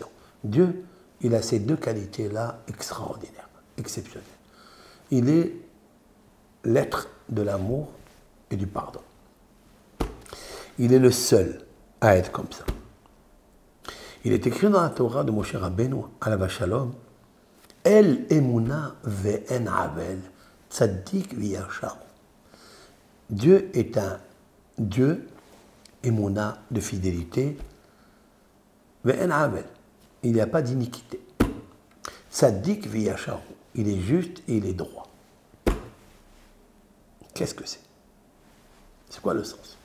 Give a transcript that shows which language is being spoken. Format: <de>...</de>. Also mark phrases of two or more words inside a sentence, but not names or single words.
<fr>Dieu, il a ces deux qualités-là extraordinaires, exceptionnelles. Il est l'être de l'amour et du pardon. Il est le seul à être comme ça. Il est écrit dans la Torah de Moshe Rabbeinu,</fr> <he>עליו השלום, אל אמונה ואין עול צדיק וישר.</he> <fr>Dieu est un Dieu, emuna, de fidélité,</fr> <he>ואין עול.</he> <fr>Il n'y a pas d'iniquité.</fr> <he>צדיק וישר.</he> <fr>Il est juste et il est droit. Qu'est-ce que c'est? C'est quoi le sens?</fr>